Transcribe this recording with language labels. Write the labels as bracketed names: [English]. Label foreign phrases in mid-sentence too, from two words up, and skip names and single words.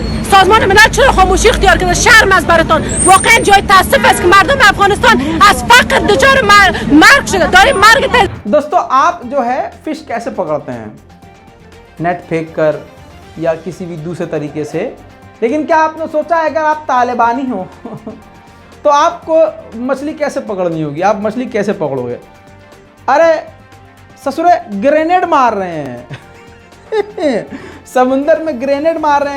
[Persian] سازمان ملل چرا خاموشی اختیار کرده؟ شرم از براتون. واقعا جای تاسف است که مردم افغانستان از فقر دچار مرگ شده. داریم مرگ [Hindi] दोस्तों आप जो है फिश कैसे पकड़ते हैं? नेट फेंक कर या किसी भी दूसरे तरीके से। लेकिन क्या आपने सोचा है अगर आप तालिबानी हो तो आपको मछली कैसे पकड़नी होगी? आप मछली कैसे पकड़ोगे? अरे ससुरे ग्रेनेड मार रहे हैं समुंदर में ग्रेनेड मार रहे हैं।